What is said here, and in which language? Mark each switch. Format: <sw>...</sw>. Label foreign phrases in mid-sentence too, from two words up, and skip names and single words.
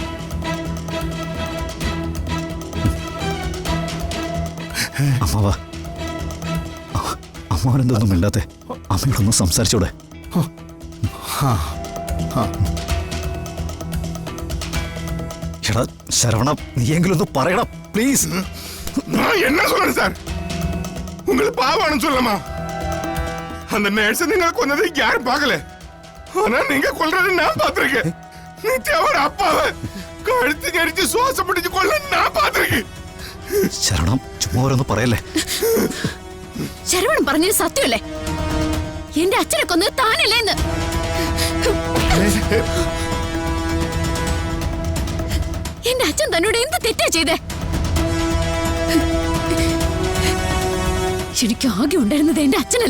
<ml>അമ്മ വാ. അമ്മാവനെന്തൊന്നും മിണ്ടാത്തെ? അമ്മയോടൊന്നും സംസാരിച്ചൂടെ? എടാ ശരവണ, നീയെങ്കിലും ഒന്ന് പറയണം പ്ലീസ്.</ml> <ta>என்ன சொல்றேன் சார்? உங்களை பாவான்னு சொல்லமா? அந்த நர்ஸ் நீங்க கொன்னதை யாரும் பார்க்கல. ஆனா நீங்க கொல்றது நான் பார்த்திருக்கேன். நித்யாவோட அப்பாவை கழுத்து நெரிச்சு சுவாசம் பிடிச்சு கொல்ல நான் பார்த்திருக்கேன்.</ta> <ml>ശരണം, ചുമ്മാ ഓരോന്ന് പറയല്ലേ. ശരവണൻ പറഞ്ഞത് സത്യമല്ലേ? എന്റെ അച്ഛനെ കൊന്നത് താനല്ലേന്ന്. എന്റെ അച്ഛൻ തന്നോട് എന്ത് തെറ്റാ ചെയ്തേ? എനിക്ക് ആകെ ഉണ്ടായിരുന്നത് എന്റെ അച്ഛനല്ലേ?</ml>